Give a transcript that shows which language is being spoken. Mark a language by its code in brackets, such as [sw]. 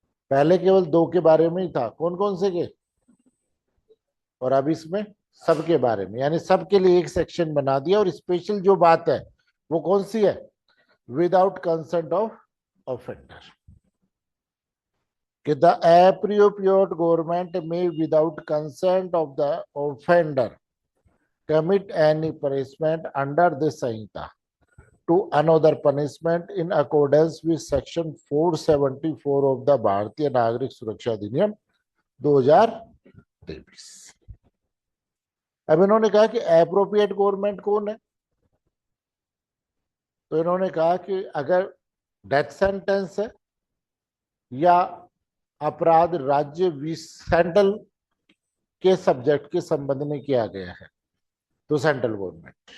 [hi] पहले केवल 2 के बारे में ही था, कौन कौन से के, और अब इसमें सबके बारे में, यानी सबके लिए एक सेक्शन बना दिया। और स्पेशल जो बात है वो कौन सी है, विदाउट कंसेंट ऑफ ऑफेंडर। [en] कि the appropriate government may without consent of the offender commit any punishment under this Sanhita to another punishment in accordance with section 474 of the Bharatiya Nagarik Suraksha Adhiniyam 2023। [hi] अब इन्होंने कहा कि एप्रोप्रिएट गवर्नमेंट कौन है, तो इन्होंने कहा कि अगर डेथ सेंटेंस है या अपराध राज्य सेंट्रल के सब्जेक्ट के संबंध में किया गया है तो सेंट्रल गवर्नमेंट,